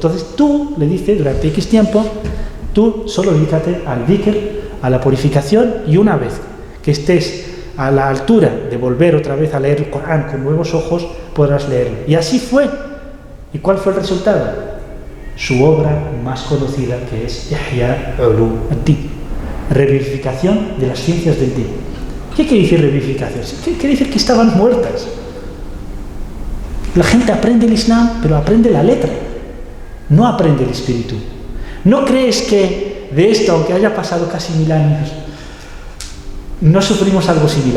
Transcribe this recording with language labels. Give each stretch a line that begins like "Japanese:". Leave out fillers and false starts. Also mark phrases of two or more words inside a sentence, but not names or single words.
Spanish: Entonces tú le dices durante X tiempo, tú solo dedícate al dhikr, a la purificación, y una vez que estés a la altura de volver otra vez a leer el Corán con nuevos ojos, podrás leerlo. Y así fue. ¿Y cuál fue el resultado? Su obra más conocida, que es Ihya Ulum ad-Din, revivificación de las ciencias del Din. ¿Qué quiere decir revivificación? Quiere decir que estaban muertas. La gente aprende el Islam, pero aprende la letra, no aprende el espíritu. ¿No crees que de esto, aunque haya pasado casi 1000 años, no sufrimos algo similar?